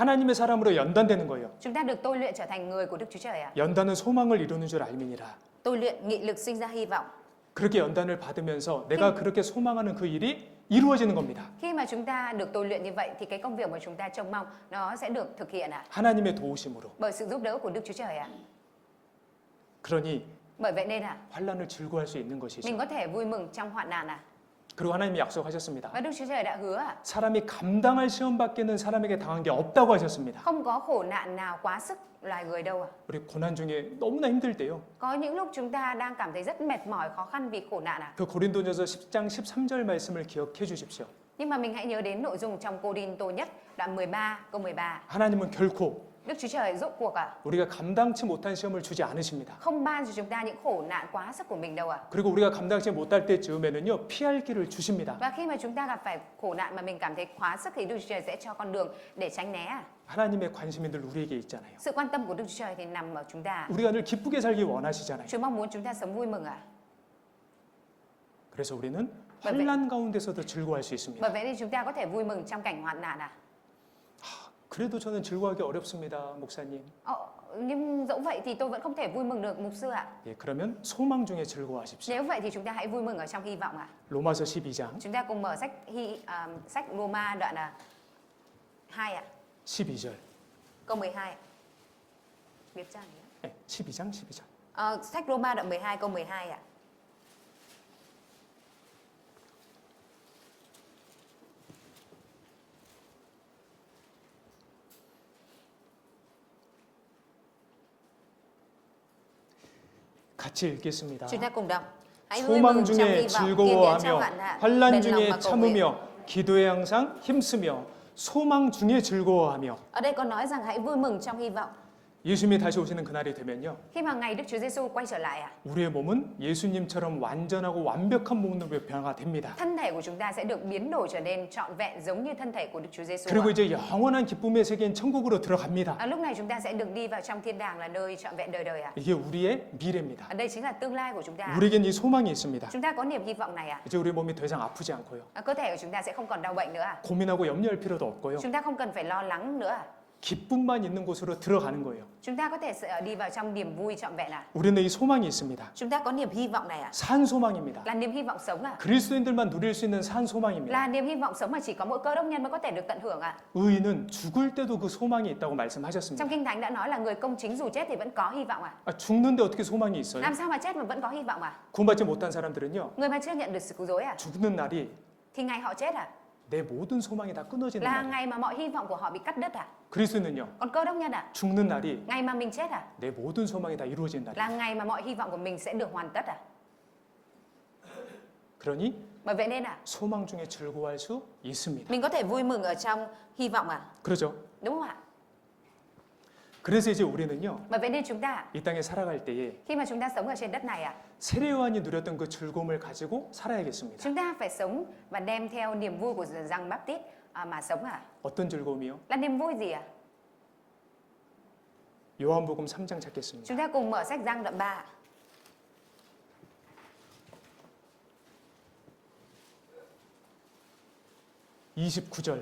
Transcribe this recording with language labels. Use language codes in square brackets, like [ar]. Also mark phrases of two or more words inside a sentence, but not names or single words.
[ko] 하나님의 사람으로 연단되는 거예요. [vi] Chúng ta được tôi luyện trở thành người của Đức Chúa Trời ạ. [ko] 연단은 소망을 이루는 줄 알미니라. [vi] Tôi luyện nghị lực sinh ra hy vọng. [ko] 그렇게 연단을 받으면서 내가 그렇게 소망하는 그 일이 이루어지는 겁니다. [vi] Khi mà chúng ta được tôi luyện như vậy thì cái công việc mà chúng ta trông mong nó sẽ được thực hiện ạ. [ko] 하나님의 도우심으로. [vi] Bởi sự giúp đỡ của Đức Chúa Trời ạ. [ko] 그러니 [vi] Bởi vậy nên ạ, [ko] 환난을 즐거워할 수 있는 것이죠. [vi] mình có thể vui mừng trong hoạn nạn ạ. [ko] 그리고 하나님이 약속하셨습니다. [vi] Và Đức Chúa Trời đã hứa ạ, [ko] 사람이 감당할 시험 밖에는 사람에게 당한 게 없다고 하셨습니다. [vi] không có khổ nạn nào quá sức loài người đâu ạ. [ko] 우리 고난 중에 너무나 힘들 때요. [vi] Có những lúc chúng ta đang cảm thấy rất mệt mỏi, khó khăn vì khổ nạn ạ. [ko] 그 고린도전서 10장 13절 말씀을 기억해 주십시오. [vi] Nhưng mà mình hãy nhớ đến nội dung trong Cô-rin-tô nhất đoạn 13 câu 13. [ko] 하나님은 결코 [vi] Đức Chúa Trời rốt cuộc ạ, [ko] 우리가 감당치 못한 시험을 주지 않으십니다. [vi] không ban cho chúng ta những khổ nạn quá sức của mình đâu ạ. [ko] 그리고 우리가 감당치 못할 때쯤에는요 피할 길을 주십니다. [vi] Và khi mà chúng ta gặp phải khổ nạn mà mình cảm thấy quá sức thì Đức Chúa Trời sẽ cho con đường để tránh né ạ. [ko] 하나님의 관심이 늘 우리에게 있잖아요. [vi] Sự quan tâm của Đức Chúa Trời thì nằm ở chúng ta. [ko] 우리가 늘 기쁘게 살기 원하시잖아요. [vi] Chúa mong muốn chúng ta sống vui mừng ạ. [ko] 그래서 우리는 환난 가운데서도 즐거워할 수 있습니다. [vi] Bởi vậy nên chúng ta có thể vui mừng trong cảnh hoạn nạn ạ. [ko] 그래도 저는 즐거워하기 어렵습니다, 목사님. [vi] Nhưng dẫu vậy thì tôi vẫn không thể vui mừng được mục sư ạ. [ko] 예, 그러면 소망 중에 즐거워하십시오. [vi] Nếu vậy thì chúng ta hãy vui mừng ở trong hy vọng ạ. [ko] 로마서 12장 [vi] Chúng ta cùng mở sách Roma đoạn 2 ạ, [ko] 12절. [vi] câu 12 ạ. Biết trang nhé. [ko] 네, 12장 12절. [vi] Sách Roma đoạn 12 câu 12 ạ. [ko] 같이 읽겠습니다. [vi] Chúng ta cùng đọc. Hãy vui [ko] 소망 [vi] mừng trong hy [ko] 중에 [vi] vọng, kiên nhẫn trong [ko] 즐거워하며 [vi] hoạn nạn, [ko] 환난 [vi] bền lòng mà [ko] 중에 [vi] cầu nguyện. [ko] 참으며 기도에 항상 힘쓰며 소망 중에 즐거워하며. [vi] Ở đây có nói rằng hãy vui mừng trong hy vọng. [ko] 예수님이 다시 오시는 그날이 되면요. [vi] Khi mà ngày Đức Chúa Giêsu quay trở lại ạ, [ko] 우리의 몸은 예수님처럼 완전하고 완벽한 몸으로 변화됩니다. [vi] thân thể của chúng ta sẽ được biến đổi trở nên trọn vẹn giống như thân thể của Đức Chúa Giêsu. [ko] 그리고 이제 영원한 기쁨의 세계인 천국으로 들어갑니다. [vi] Lúc này chúng ta sẽ được đi vào trong thiên đàng là nơi trọn vẹn đời đời ạ. [ko] 이게 우리의 미래입니다. [vi] Ở đây chính là tương lai của chúng ta. [ko] 우리에겐 이 소망이 있습니다. [vi] Chúng ta có niềm hy vọng này ạ. [ko] 이제 우리 몸이 더 이상 아프지 않고요. [vi] Cơ thể của chúng ta sẽ không còn đau bệnh nữa ạ. [ko] 고민하고 염려할 필요도 없고요. [vi] Chúng ta không cần phải lo lắng nữa ạ. [ko] 기쁨만 있는 곳으로 들어가는 거예요. [vi] Chúng ta có thể đi vào trong niềm vui trọn vẹn ạ. [ko] 우리는 이 소망이 있습니다. [vi] Chúng ta có niềm hy vọng này ạ. [ko] 산 소망입니다. [vi] Là niềm hy vọng sống ạ. [ko] 그리스도인들만 누릴 수 있는 산 소망입니다. [vi] Là niềm hy vọng sống mà chỉ có mỗi cơ đốc nhân mới có thể được tận hưởng ạ. [ko] 의인은 죽을 때도 그 소망이 있다고 말씀하셨습니다. [vi] Trong Kinh Thánh đã nói là người công chính dù chết thì vẫn có hy vọng ạ. [ko] 죽는데 어떻게 소망이 있어요? [vi] Làm sao mà chết mà vẫn có hy vọng ạ? [ko] 구원받지 못한 사람들은요. [vi] Người mà chưa nhận được sự cứu rỗi ạ, [ko] 죽는 날이 [vi] thì ngày họ chết ạ, [ko] 내 모든 소망이 다 끊어지는 [vi] là [ko] 날. [vi] ngày mà mọi hy vọng của họ bị cắt đứt ạ. [ko] 그리스도는요. [vi] Còn cơ đốc nhân ạ, [ko] 죽는 날이 [vi] ngày mà mình chết ạ, [ko] 내 모든 소망이 다 이루어진 날이에요. [vi] là ngày mà mọi hy vọng của mình sẽ được hoàn tất ạ. [ko] 그러니 [vi] Bởi vậy nên ạ, [ko] 소망 중에 즐거워할 수 있습니다. [vi] mình có thể vui mừng ở trong hy vọng ạ. [ko] 그렇죠? [vi] Đúng không ạ? [ko] 그래서 이제 우리는요. [vi] Bởi vậy nên chúng ta [ko] 이 땅에 살아갈 때에 [vi] khi mà chúng ta sống ở trên đất này ạ, [ko] 세례요한이 누렸던 그 즐거움을 가지고 살아야겠습니다. [vi] chúng ta phải sống và đem theo niềm vui của Giăng Báp-tít mà sống ạ. [ko] 어떤 즐거움이요? [vi] Là niềm vui gì ạ? [ko] 요한복음 3장 찾겠습니다. [vi] Chúng ta cùng mở sách Giăng đoạn 3. [ko] (29절)